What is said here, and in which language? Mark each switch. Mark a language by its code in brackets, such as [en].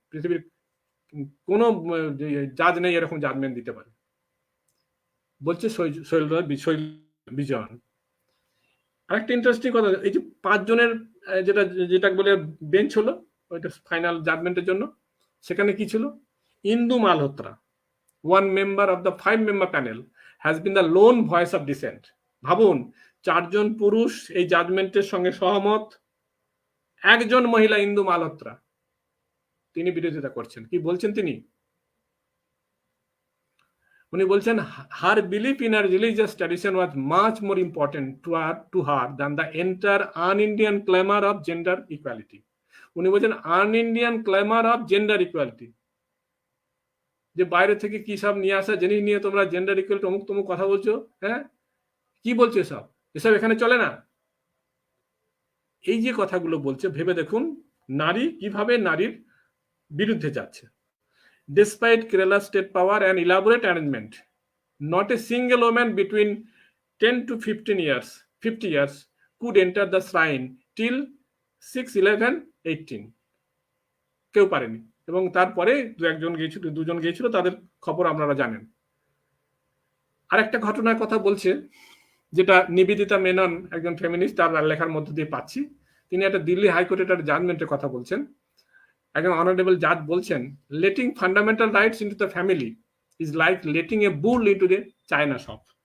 [bn] পৃথিবীর কোনো জাজ নেই এরকম জাজমেন্ট দিতে পারে, বলছে শৈলজা বিজয়ন। আরেকটা ইন্টারেস্টিং কথা, এই যে 5 জনের যেটা বলে বেঞ্চ হলো ওইটা ফাইনাল জাজমেন্টের জন্য, সেখানে কি ছিল? ইন্দু Malhotra, [en] 1 member of the 5-member panel, has been the lone voice of dissent. [bn] ভাবুন, 4 জন পুরুষ এই জাজমেন্টের সঙ্গে সহমত, একজন মহিলা ইন্দু মালহোত্রা তিনি বিরোধিতা করছেন। কি বলছেন তিনি? উনি বলছেন [en] her belief in her religious tradition was much more important to her than the entire un-Indian clamor of gender equality. [bn] উনি বলছেন [en] un-Indian clamor of gender equality, [bn] যে বাইরে থেকে কি সব নিয়ে আসা জিনিস নিয়ে তোমরা জেন্ডার ইকুয়ালিটি অমুক তমুক কথা বলছো, হ্যাঁ কি বলছো এসব, এসব এখানে চলে না। এই যে কথাগুলো বলছে, ভেবে দেখুন নারী কিভাবে নারীর বিরুদ্ধে যাচ্ছে। [en] Despite Kerala state power and elaborate arrangement, not a single woman between 10 to 50 years could enter the shrine till 6-11-18. [bn] কেউ পারেনি, এবং তারপরে দুজন গিয়েছিল, তাদের খবর আপনারা জানেন। আরেকটা ঘটনার কথা বলছে, যেটা নিবেদিতা মেনন, একজন ফেমিনিস্ট, তার লেখার মধ্য দিয়ে পাচ্ছি। তিনি একটা দিল্লি হাইকোর্টের একটা জাজমেন্টের কথা বলছেন। একজন অনারেবল জাজ বলছেন, [en] Letting fundamental rights into the family is like letting A bull into the China shop.